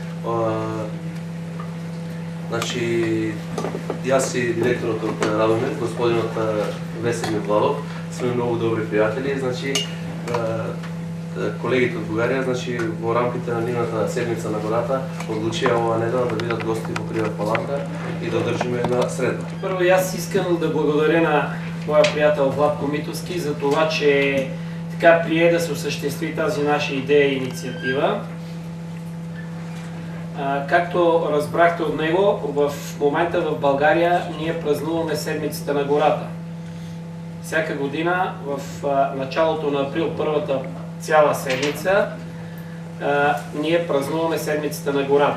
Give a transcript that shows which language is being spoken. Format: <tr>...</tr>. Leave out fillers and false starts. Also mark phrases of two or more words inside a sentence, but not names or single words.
<mk>Јас и директорот од Радомир, господинот Веселин Владов, сме многу добри пријатели. Колегите од Бугарија, во рамките на нивната седмица на гората, одлучија ова недела да бидат гости во Кривопаланка и да одржиме една средба.</mk> <bg>Прво, јас искам да благодаря на</bg> <mk>моја пријател</mk> <bg>Владко Митовски за това, че така прие да се осъществи тази наша идея и инициатива. Както разбрахте от него, в момента в България ние празнуваме седмицата на гората. Всяка година в началото на април, първата цяла седмица, ние празнуваме седмицата на гората.</bg>